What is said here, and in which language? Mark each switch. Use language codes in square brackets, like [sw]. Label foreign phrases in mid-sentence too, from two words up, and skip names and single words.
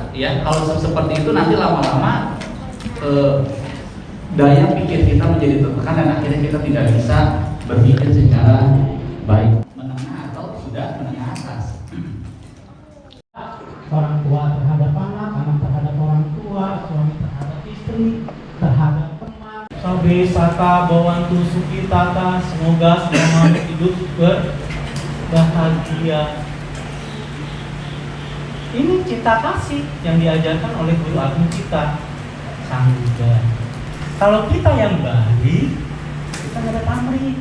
[id] Ya, kalau seperti itu nanti lama-lama daya pikir kita menjadi tertekan dan akhirnya kita tidak bisa berpikir secara baik. Menengah atau sudah menengah atas. Orang tua terhadap anak, anak terhadap orang tua, suami terhadap istri, terhadap teman. [pi] Sabe saka bawantu sukitata, [id] semoga selama hidup berbahagia. Ini cinta kasih yang diajarkan oleh guru agung kita, Sang Buddha. Kalau kita yang baik, kita nggak ada pamrih.